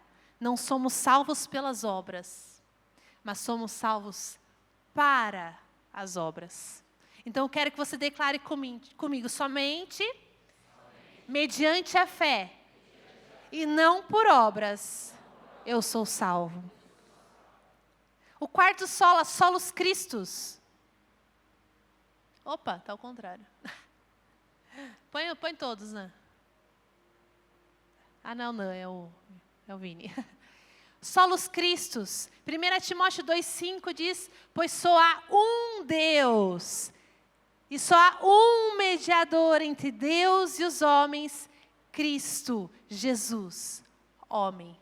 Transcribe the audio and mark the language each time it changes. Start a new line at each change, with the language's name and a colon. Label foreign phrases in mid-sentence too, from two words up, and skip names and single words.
Portuguese: Não somos salvos pelas obras, mas somos salvos para as obras. Então eu quero que você declare comigo somente mediante a fé e não por obras eu sou salvo. O quarto sola,
Latin: solos Christus.
Portuguese: Opa, está ao contrário. Põe todos, né? Ah, não, é o Vini.
Latin: Solos Christus.
Portuguese: 1 Timóteo 2,5 diz, pois só há um Deus, e só há um mediador entre Deus e os homens, Cristo Jesus, homem.